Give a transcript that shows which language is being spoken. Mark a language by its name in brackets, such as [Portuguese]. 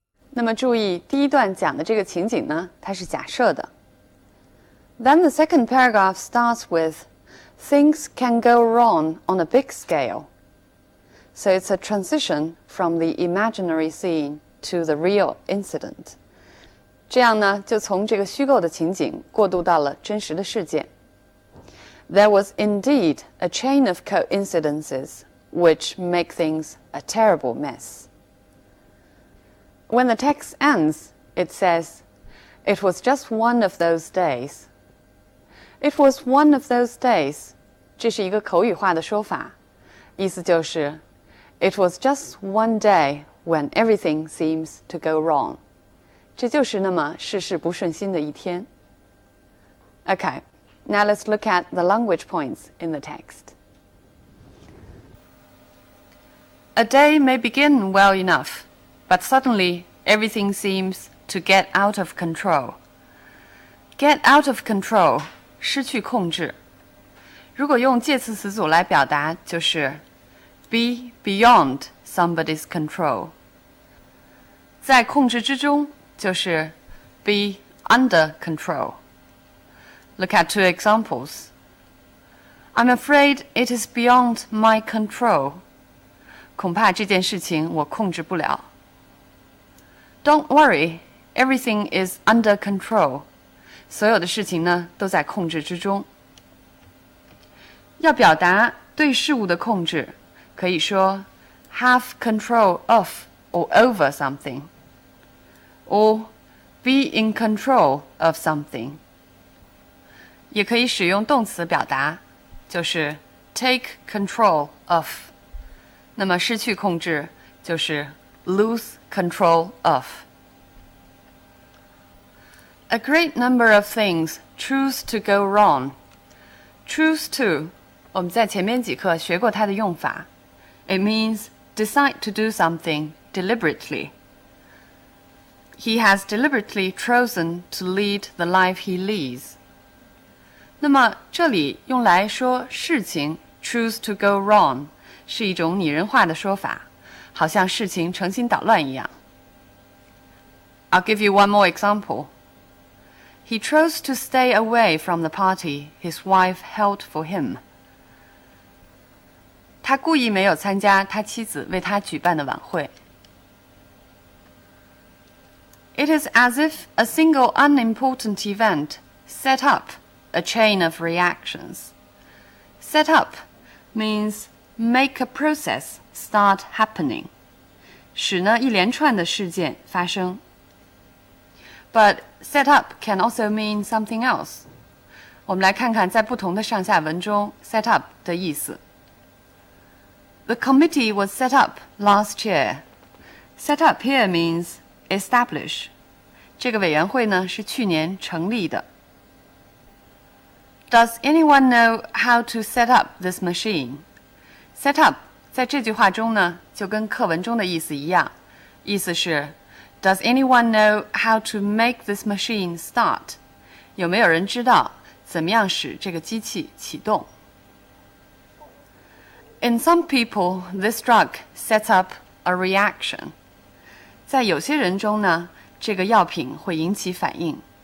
[Chinese] 那么注意，第一段讲的这个情景呢，它是假设的。 [English] Then the second paragraph starts with, things can go wrong on a big scale. So it's a transition from the imaginary scene to the real incident. [Chinese] 这样呢，就从这个虚构的情景过渡到了真实的事件。 [English] There was indeed a chain of coincidences which make things a terrible mess. When the text ends, it says, it was just one of those days. It was one of those days. [Chinese] 这是一个口语化的说法，意思就是 [English] It was just one day when everything seems to go wrong. [Chinese] 这就是那么事事不顺心的一天。 [English] Okay, now let's look at the language points in the text. A day may begin well enough, but suddenly everything seems to get out of control. Get out of control, [Chinese] 失去控制。如果用介词词组来表达，就是 [English] be beyond somebody's control. [Chinese] 在控制之中就是 [English] be under control. Look at two examples. I'm afraid it is beyond my control. [Chinese] 恐怕这件事情我控制不了。 [English] Don't worry, everything is under control. [Chinese] 所有的事情呢都在控制之中。要表达对事物的控制，可以说 [English] have control of or over something, or be in control of something. [Chinese] 也可以使用动词表达，就是 [English] take control of. [Chinese] 那么失去控制就是 [English] lose control of. A great number of things choose to go wrong. [Chinese] Choose to, 我们在前面几课学过它的用法。 [English] It means decide to do something deliberately. He has deliberately chosen to lead the life he leads. [Chinese] 那么这里用来说事情 [English] choose to go wrong [Chinese] 是一种拟人化的说法，好像事情成心捣乱一样。 [English] I'll give you one more example. He chose to stay away from the party his wife held for him. [Chinese] 他故意没有参加他妻子为他举办的晚会。 [English] It is as if a single unimportant event set up a chain of reactions. Set up means make a process start happening. [Chinese] 使呢一连串的事件发生。 [English] But set up can also mean something else. [Chinese] 我们来看看在不同的上下文中 set up 的意思。 [English] The committee was set up last year. Set up here means establish. [Chinese] 这个委员会呢是去年成立的。 [English] Does anyone know how to set up this machine? Set up [Chinese] 在这句话中呢就跟课文中的意思一样，意思是 [English] Does anyone know how to make this machine start? [Chinese] 有没有人知道怎么样使这个机器启动？ [English] In some people, this drug sets up a reaction. [Chinese] 在有些人中呢，这个药品会引起反应。